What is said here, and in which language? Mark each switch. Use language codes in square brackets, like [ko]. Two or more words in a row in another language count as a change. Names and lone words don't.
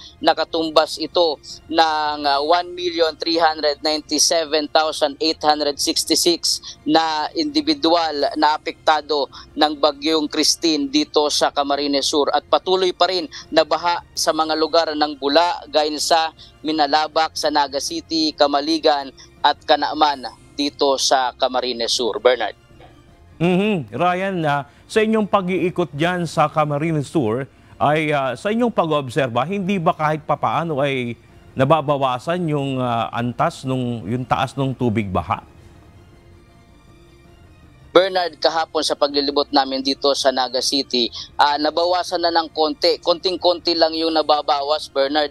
[tl] Nakatumbas ito ng 1,397,866 na individual na apektado ng bagyong Christine dito sa Camarines Sur at patuloy pa rin na baha sa mga lugar ng Bula, Gainsa, Minalabak, sa Naga City, Camaligan at Canaaman dito sa Camarines Sur. Bernard. Ryan, sa inyong pag-iikot dyan sa Camarines Sur, ay sa inyong pag-obserba, hindi ba kahit papaano ay nababawasan yung yung taas ng tubig baha? Bernard, kahapon sa paglilibot namin dito sa Naga City, nabawasan na ng konting-konti lang yung nababawas, Bernard.